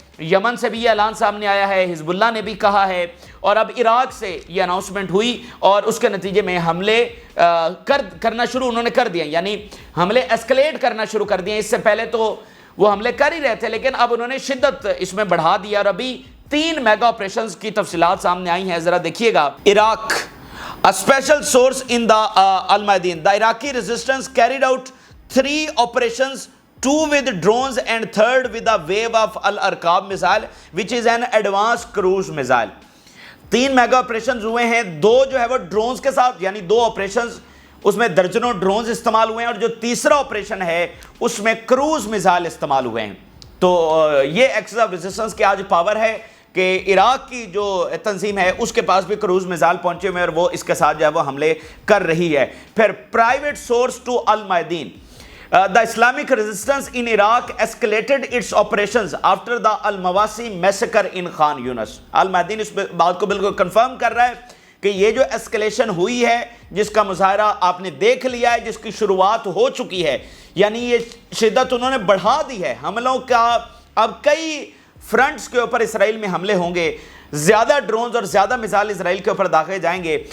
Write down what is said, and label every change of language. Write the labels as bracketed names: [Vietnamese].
[Urdu] یمن سے بھی یہ اعلان سامنے آیا ہے، حزب اللہ نے بھی کہا ہے، اور اب عراق سے یہ اناؤنسمنٹ ہوئی اور اس کے نتیجے میں حملے کرنا شروع انہوں نے کر دیے، یعنی حملے ایسکلیٹ کرنا شروع کر دیے. اس سے پہلے تو وہ حملے کر ہی رہے تھے، لیکن اب انہوں نے شدت اس میں بڑھا دیا، اور ابھی 3 میگا آپریشنز کی تفصیلات سامنے آئی ہیں. ذرا دیکھیے گا. [English] Iraq A special source in the Al-Mayadeen, the Iraqi resistance carried out 3 operations, 2 with drones and 3rd with a wave of Al-Arqab missile, which is an advanced cruise missile. [Urdu] 3 mega operations ہوئے ہیں، 2 جو ہے وہ ڈرونز کے ساتھ، یعنی 2 operations اس میں درجنوں ڈرونز استعمال ہوئے ہیں، اور جو تیسرا آپریشن ہے اس میں کروز میزائل استعمال ہوئے ہیں. تو یہ ایکسس آف ریزسٹنس کی آج پاور ہے کہ عراق کی جو تنظیم ہے اس کے پاس بھی کروز میزائل پہنچے ہوئے ہیں، اور وہ اس کے ساتھ جو ہے وہ حملے کر رہی ہے. [English] پھر private source to Al Mayadeen, the Islamic resistance in Iraq escalated its operations after the Al-Mawasi massacre in Khan Yunus. [Urdu] المعدین اس بات کو بالکل کنفرم کر رہا ہے کہ یہ جو ایسکلیشن ہوئی ہے، جس کا مظاہرہ آپ نے دیکھ لیا ہے، جس کی شروعات ہو چکی ہے، یعنی یہ شدت انہوں نے بڑھا دی ہے حملوں کا. اب کئی فرنٹس کے اوپر اسرائیل میں حملے ہوں گے، زیادہ ڈرونز اور زیادہ میزائل اسرائیل کے اوپر داغے جائیں گے.